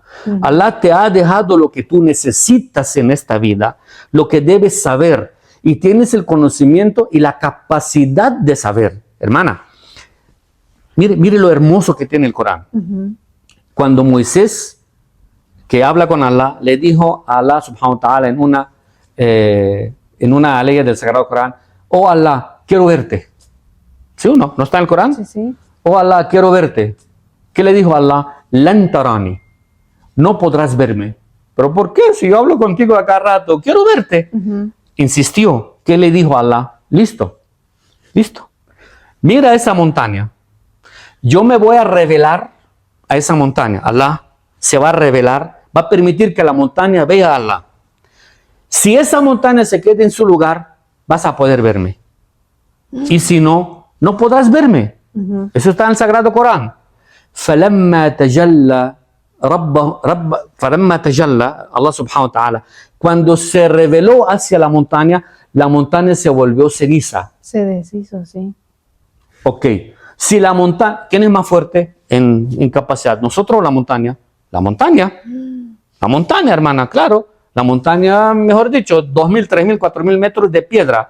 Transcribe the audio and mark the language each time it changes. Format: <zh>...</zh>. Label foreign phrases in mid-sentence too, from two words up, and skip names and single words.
<es>Allah te ha dejado lo que tú necesitas en esta vida, lo que debes saber, y tienes el conocimiento y la capacidad de saber. Hermana, mire lo hermoso que tiene el Corán. Cuando Moisés, que habla con Allah, le dijo a Allah</es> <ar>سبحانه وتعالى</ar> <es>en una ley del Sagrado Corán: oh Allah, quiero verte. ¿Sí o no? ¿No está en el Corán? Sí, sí. Oh Allah, quiero verte. ¿Qué le dijo Allah?</es> <ar>لن تراني.</ar> <es>No podrás verme. ¿Pero por qué? Si yo hablo contigo a cada rato, quiero verte. Insistió. ¿Qué le dijo Allah? Listo. Listo. Mira esa montaña. Yo me voy a revelar a esa montaña. Allah se va a revelar, va a permitir que la montaña vea a Allah. Si esa montaña se queda en su lugar, vas a poder verme. Y si no, no podrás verme. Eso está en el Sagrado Corán.</es> <ar>فَلَمَّا تَجَلَّى الله سبحانه وتعالى,</ar> <es>cuando se reveló hacia la montaña se volvió ceniza. Se deshizo, sí. Ok. Si la montaña, ¿quién es más fuerte en capacidad? ¿Nosotros o la montaña? La montaña. La montaña, hermana, claro. La montaña, mejor dicho, 2.000, 3.000, 4.000 metros de piedra.</es>